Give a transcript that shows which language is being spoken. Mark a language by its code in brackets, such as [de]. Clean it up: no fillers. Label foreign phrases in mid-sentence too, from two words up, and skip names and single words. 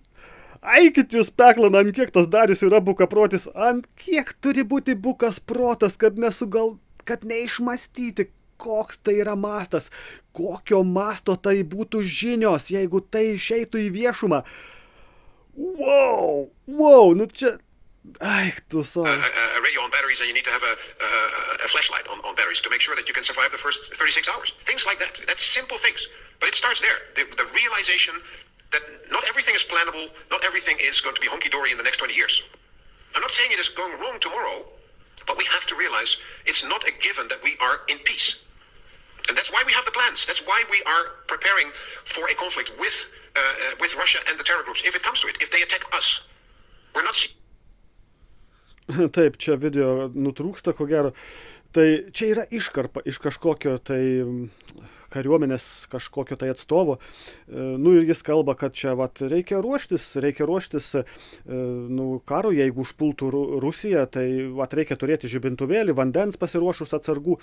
[lt] Eikit jūs peklan, ant kiek tas Darius yra bukaprotis, ant kiek turi būti bukas protas, kad neišmastyti, koks tai yra mastas, kokio masto tai būtų žinios, jeigu tai išeitų į viešumą. Wow, nu čia, eik tu savo. [en] a radio on batteries, and you need to have a flashlight on batteries to make sure that you can survive the first 36 hours. Things like that. That's simple things. But it starts there. The realization that not everything is plannable, not everything is going to be hunky-dory in the next 20 years. I'm not saying it is going wrong tomorrow, but we have to realize it's not a given that we are in peace. And that's why we have the plans. That's why we are preparing for a conflict with Russia and the terror groups. If it comes to it, if they attack us, we're not... [lt] Taip, čia video nutrūksta, ko gero. Tai čia yra iškarpa iš kažkokio tai kariuomenės kažkokio tai atstovo. Nu ir jis kalba, kad čia vat, reikia ruoštis karui, jeigu užpultų Rusiją, tai vat, reikia turėti žibintuvėlį, vandens pasiruošus atsargų.